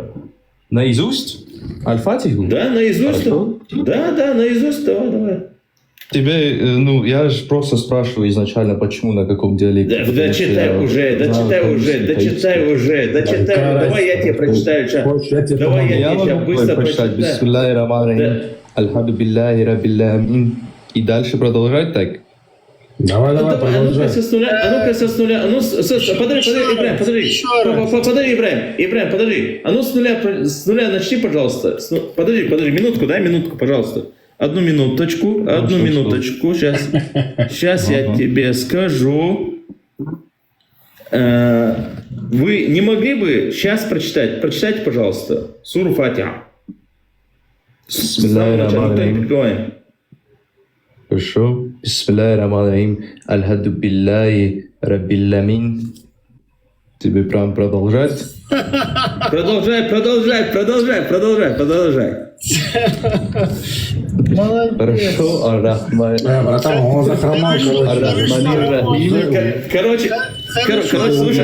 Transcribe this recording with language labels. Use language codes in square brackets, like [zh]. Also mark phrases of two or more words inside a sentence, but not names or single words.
[ru] Наизусть? Аль-Фатиху? Да, наизусть. Да, наизусть, давай. Тебе, я же просто спрашиваю изначально, почему, на каком диалекте. Дочитай уже. Давай я тебе прочитаю. Давай я тебе быстро прочитаю. [ar] بسم الله الرحمن الرحيم. الحمد لله رب العالمين. [ru] И дальше продолжать так? Давай, продолжай. А ну-ка со снуля. Подожди, Ибраим, подожди. А ну с нуля начни, пожалуйста. Подожди, минутку, пожалуйста. Одну минуточку. Сейчас я тебе скажу. Вы не могли бы сейчас прочитать? Прочитайте, пожалуйста, суру Фатиха. [ar] بسم الله الرحمن الرحيم. [ru] Хорошо. [ar] بسم الله الرحمن الرحيم. الحمد لله رب العالمين. [ru] Тебе прям продолжать? Продолжай. Хорошо. Братан, он захромал, Короче, слушай.